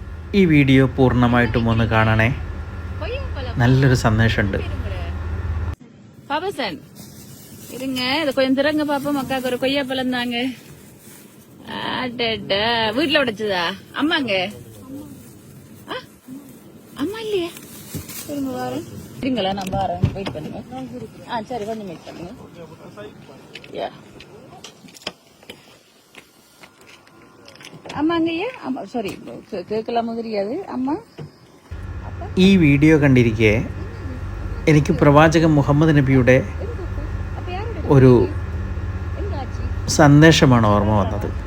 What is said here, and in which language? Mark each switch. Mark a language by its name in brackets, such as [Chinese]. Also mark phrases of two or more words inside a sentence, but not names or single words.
[Malayalam] ഈ വീഡിയോ പൂർണ്ണമായിട്ടും ഒന്ന് കാണണേ. നല്ലൊരു സന്ദേശമുണ്ട്. [Tamil] பாபசன் இருங்க, இதை கொஞ்சம் திறங்க பாப்போம். அக்காவுக்கு ஒரு கொய்யாப்பழம் தாங்க. வீட்டுல உடைச்சதா? அம்மாங்க அம்மா இல்லையா? இருங்க வாரேன். இருங்களா, நான் வாரேன். வெயிட் பண்ணுங்க. சரி, கொஞ்சம் வெயிட் பண்ணுங்க. அம்மங்கய்யா சாரி கேட்கலாமோ தெரியாது അമ്മ. [Malayalam] ഈ വീഡിയോ കണ്ടിരിക്കെ എനിക്ക് പ്രവാചകൻ മുഹമ്മദ് നബിയുടെ ഒരു സന്ദേശമാണ് ഓർമ്മ വന്നത്.